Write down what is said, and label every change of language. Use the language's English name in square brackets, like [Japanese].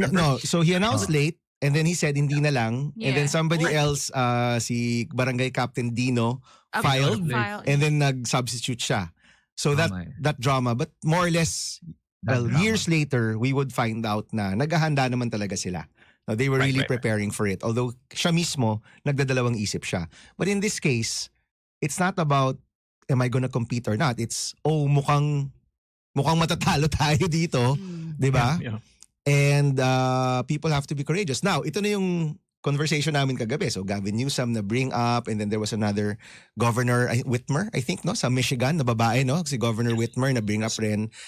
[English] No, so he announced late and then he said [Filipino] hindi na lang. [English] And then somebody else, si Barangay Captain Dino, filed and then [Filipino] nag-substitute siya. [English] So that drama, but more or less, years later, we would find out [Filipino] na naghahanda naman talaga sila. [English] Now, they were really preparing for it. [Filipino] Although siya mismo, nagdadalawang isip siya. [English] But in this case, it's not about am I gonna compete or not. [Filipino] It's, mukhang matatalo tayo dito. Diba? Yeah. [English] And people have to be courageous. Now, [Filipino] ito na yung [English] conversation [Filipino] namin kagabi. [English] So Gavin Newsom na bring up, and then there was another governor, Whitmer, I think, no, sa Michigan, [Filipino] na babae, [English] no, si Governor Whitmer na bring up rin.